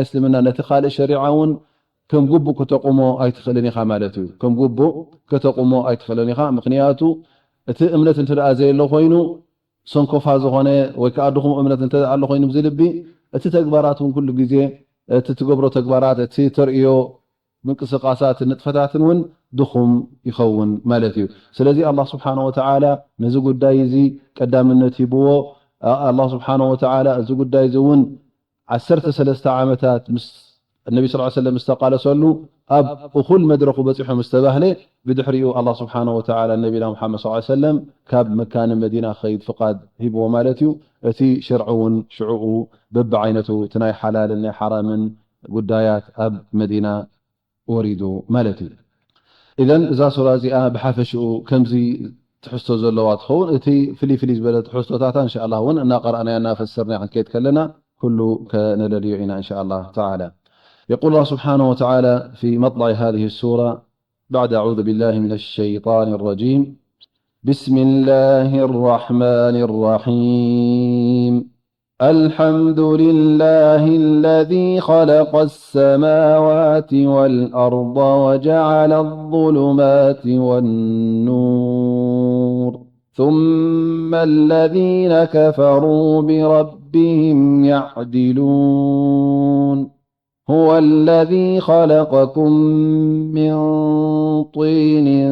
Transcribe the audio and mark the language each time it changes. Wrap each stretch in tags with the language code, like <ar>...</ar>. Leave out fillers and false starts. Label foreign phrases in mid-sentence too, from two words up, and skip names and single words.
<ti>እስልምና ነቲ ካልእ ሸሪዓ እውን ከም ጉቡእ ከተቁሞ ኣይትኽእልን ኢኻ ማለት እዩ ከም ጉቡእ ከተቁሞ ኣይትኽእልን ኢኻ ምክንያቱ እቲ እምነት እንተደኣ ዘየሎ ኮይኑ ሰንኮፋ ዝኾነ ወይ ከዓ ድኹም እምነት እንተደኣ ኣሎ ኮይኑ ብዝልቢ እቲ ተግባራት እውን ኩሉ ግዜ እቲ ትገብሮ ተግባራት እቲ ተርእዮ ምንቅስቃሳት ንጥፈታትን እውን ድኹም ይኸውን ማለት እዩ ስለዚ</ti> <ar>الله سبحانه وتعالى</ar> <ti>ነዚ ጉዳይ እዚ ቀዳምነት ሂብዎ</ti> <ar>الله سبحانه وتعالى</ar> <ti>እዚ ጉዳይ እዚ እውን 13 ዓመታት ምስ</ti> <ar>النبي صلى الله عليه وسلم</ar> <ti>استقالسሉ ኣብ እኹል መድረኹ በፂሑ ምስተባህለ ብድሕሪኡ</ti> <ar>الله سبحانه وتعالى</ar> <ti>ነቢና ሙሐመድ</ti> <ar>صلى الله عليه وسلم</ar> <ti>ካብ መካነ መዲና ኸይድ ፍቃድ ሂብዎ ማለት እዩ እቲ ሽርዑን ሽዑኡ በቢ ዓይነቱ እቲ ናይ ሓላልን ናይ ሓራምን ጉዳያት ኣብ መዲና ወሪዱ ማለት እዩ ኢዘን እዛ ሱራ እዚኣ ብሓፈሽኡ ከምዚ ትሕዝቶ ዘለዋ ትኸውን እቲ ፍልይ ፍልይ ዝበለ ትሕዝቶታታ</ti> <ar>إن شاء الله</ar> <ti>እውን እናቀረአናያ እናፈሰርና ክንከይድ ከለና ኩሉ ከነለልዮ ኢና</ti> <ar>إن شاء الله تعالى يقول الله سبحانه وتعالى في مطلع هذه السورة بعد أعوذ بالله من الشيطان الرجيم بسم الله الرحمن الرحيم الحمد لله الذي خلق السماوات والأرض وجعل الظلمات والنور ثم الذين كفروا بربهم يعدلون هو الذي خلقكم من طين</ar>